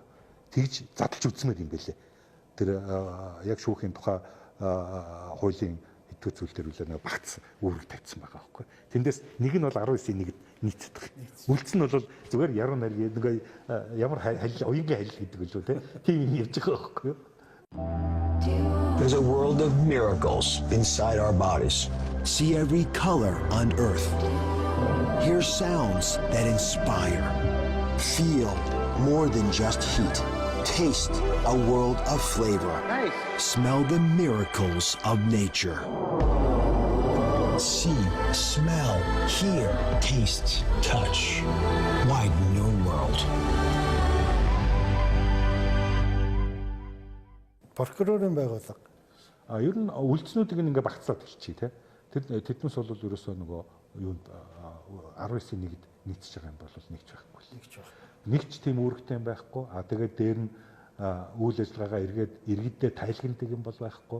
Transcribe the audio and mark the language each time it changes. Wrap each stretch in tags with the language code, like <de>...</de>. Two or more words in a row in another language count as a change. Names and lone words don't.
<mn>Тэгж задлж үзмээр юм бэлээ. Тэр яг шүүхийн тухай хуулийн хэдэн зүйл дээр үлээ нэг багц үүрэг тавьсан байгаа байхгүй. Тэндээс нэг нь бол 19-ийн 1-д нийцдэг. Үлдс нь бол зүгээр яруу найргийн нэг ямар уянгийн хал гэдэг үлээ тийм юм явж байгаа байхгүй.</mn> <en>There's a world of miracles inside our bodies. See every color on earth. Hear sounds that inspire. Feel more than just heat. Taste a world of flavor. Smell the miracles of nature. See, smell, hear, taste, touch. Widen your world.</en> <mn>Прокурорын байгууллага. Ер нь үлдснүүдийг ингээ багцлаад хэлчихье те. Тэднээс бол ерөөсөө нөгөө юунд 19-ийн 1-д нийцж байгаа юм бол нэгч байхгүй. Нэгч тийм үүрэгтэй юм байхгүй. Тэгээд дээр нь үйл ажиллагаагаа иргэддээ тайлагнадаг юм бол байхгүй.</mn>